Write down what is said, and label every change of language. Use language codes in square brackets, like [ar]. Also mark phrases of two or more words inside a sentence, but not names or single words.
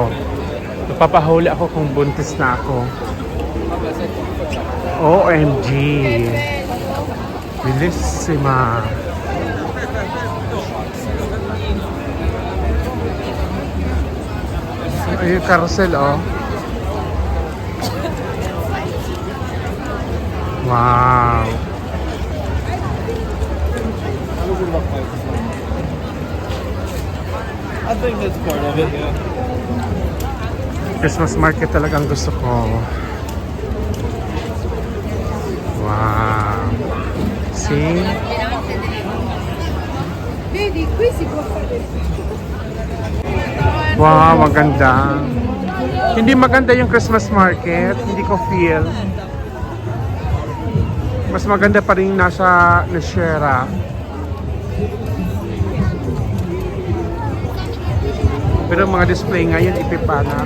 [tl] Napapahuli ako kung buntis na ako. [it] OMG. Bellissima. [tl] Ay, yung carousel oh. Wow. [en] I think that's part of it, yeah. Christmas market [tl] talagang gusto ko. Wow. [en] See? [it] Vedi, qui si può fare. [tl] Wow, maganda. Hindi maganda yung [en] Christmas market. [tl] Hindi ko feel. Mas maganda pa rin nasa Nashera. Pero mga display ngayon, ipipana.